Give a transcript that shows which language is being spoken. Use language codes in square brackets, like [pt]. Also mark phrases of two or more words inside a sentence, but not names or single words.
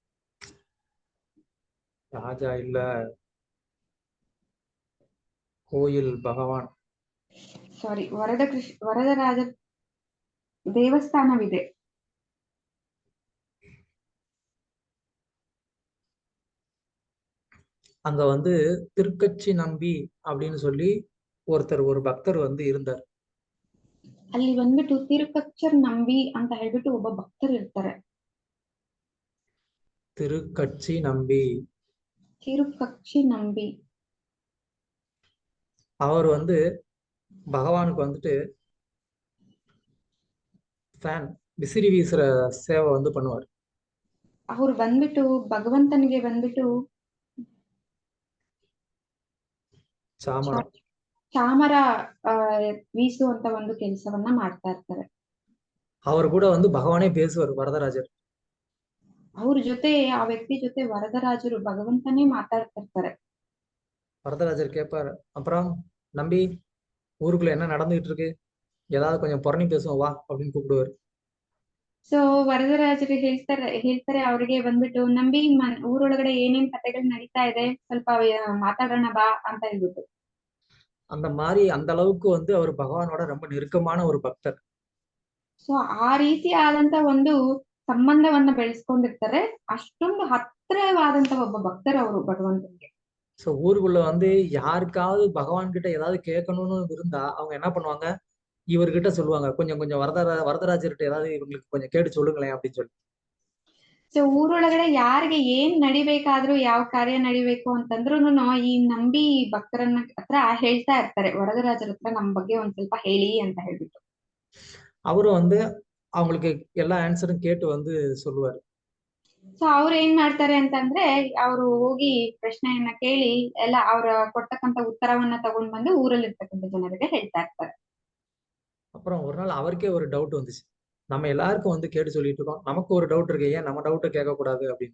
[ta] ராஜா இல்ல, கோயில் பகவான். [kn] ಸಾರಿ, ವರದರಾಜ ದೇವಸ್ಥಾನವಿದೆ. [ta] அங்க வந்து திருக்கச்சி நம்பி அப்படின்னு சொல்லி ஒரு பக்தர் வந்து இருந்தார். [kn] ಅಲ್ಲಿ ಬಂದ್ಬಿಟ್ಟು ತಿರುಕಚ್ಚರ್ ನಂಬಿ ಅಂತ ಹೇಳ್ಬಿಟ್ಟು ಒಬ್ಬ ಭಕ್ತರು ಇರ್ತಾರೆ. [ta] திருக்கச்சி நம்பி [kn] ತಿರುಕಚ್ಚಿ ನಂಬಿ [ta] அவர் வந்து பகவானுக்கு வந்துட்டு ஃபேன் விசிறி வீசுற சேவை வந்து பண்ணுவார். [kn] ಅವ್ರು ಬಂದ್ಬಿಟ್ಟು ಭಗವಂತನಿಗೆ ಬಂದ್ಬಿಟ್ಟು ಚಾಮರ வீசுವಂತ ಒಂದು ಕೆಲಸವನ್ನ ಮಾಡ್ತಾ ಇರ್ತಾರೆ. [ta] அவர் கூட வந்து பகவானே பேசுவார், வரதராஜர். [kn] ಅವ್ರ ಜೊತೆ, ಆ ವ್ಯಕ್ತಿ ಜೊತೆ ವರದರಾಜರು ಭಗವಂತನೇ ಮಾತಾಡ್ತಿರ್ತಾರೆ. [ta] வரதராஜர் கேட்பார், அப்புறம் நம்பி ஊருக்குள்ள என்ன நடந்துகிட்டு இருக்கு, ஏதாவது கொஞ்சம் புரணி பேசுவோம் வா அப்படின்னு கூப்பிடுவார். [kn] ಸೊ ವರದರಾಜರು ಹೇಳ್ತಾರೆ ಅವ್ರಿಗೆ ಬಂದ್ಬಿಟ್ಟು, ನಂಬಿ ಊರೊಳಗಡೆ ಏನೇನ್ ಕಥೆಗಳು ನಡೀತಾ ಇದೆ ಸ್ವಲ್ಪ ಮಾತಾಡೋಣ ಬಾ ಅಂತ ಹೇಳ್ಬಿಟ್ಟು. [ta] அந்த மாதிரி அந்த அளவுக்கு வந்து அவர் பகவானோட ரொம்ப நெருக்கமான ஒரு பக்தர். [kn] ಸೊ ಆ ರೀತಿಯಾದಂತ ಒಂದು ಸಂಬಂಧವನ್ನ ಬೆಳೆಸ್ಕೊಂಡಿರ್ತಾರೆ. ಅಷ್ಟೊಂದು ಹತ್ತಿರವಾದಂತ ಒಬ್ಬ ಭಕ್ತರು ಅವರು ಭಗವಂತನಿಗೆ. [ta] ஸோ ஊருக்குள்ள வந்து யாருக்காவது பகவான் கிட்ட ஏதாவது கேட்கணும்னு இருந்தா அவங்க என்ன பண்ணுவாங்க, இவர்கிட்ட சொல்லுவாங்க, கொஞ்சம் கொஞ்சம் வரதராஜர்கிட்ட ஏதாவது இவங்களுக்கு கொஞ்சம் கேட்டு சொல்லுங்களேன் அப்படின்னு சொல்லி. [kn] ಸೊ ಊರೊಳಗಡೆ ಯಾರಿಗೆ ಏನ್ ನಡಿಬೇಕಾದ್ರೂ, ಯಾವ ಕಾರ್ಯ ನಡಿಬೇಕು ಅಂತಂದ್ರೂನು ಈ ನಂಬಿ ಭಕ್ತರನ್ನ ಹತ್ರ ಹೇಳ್ತಾ ಇರ್ತಾರೆ, ವರದರಾಜರ ಹತ್ರ ನಮ್ ಬಗ್ಗೆ ಒಂದ್ ಸ್ವಲ್ಪ ಹೇಳಿ ಅಂತ ಹೇಳ್ಬಿಟ್ಟು. [ta] அவரும் வந்து அவங்களுக்கு எல்லா ஆன்சரும் கேட்டு வந்து சொல்லுவார். [kn] ಸೊ ಅವ್ರು ಏನ್ ಮಾಡ್ತಾರೆ ಅಂತಂದ್ರೆ, ಅವ್ರು ಹೋಗಿ ಪ್ರಶ್ನೆಯನ್ನ ಕೇಳಿ ಎಲ್ಲ ಅವ್ರ ಕೊಡ್ತಕ್ಕಂತ ಉತ್ತರವನ್ನ ತಗೊಂಡ್ ಬಂದು ಊರಲ್ಲಿ ಇರ್ತಕ್ಕಂಥ ಜನರಿಗೆ ಹೇಳ್ತಾ ಇರ್ತಾರೆ. [ta] அப்புறம் ஒரு நாள் அவருக்கே ஒரு டவுட் வந்துச்சு, நம்ம எல்லாருக்கும் வந்து கேட்டு சொல்லிட்டு இருக்கோம், நமக்கு ஒரு டவுட் இருக்கு, ஏன் நம்ம டவுட்டை கேட்கக்கூடாது அப்படின்னு.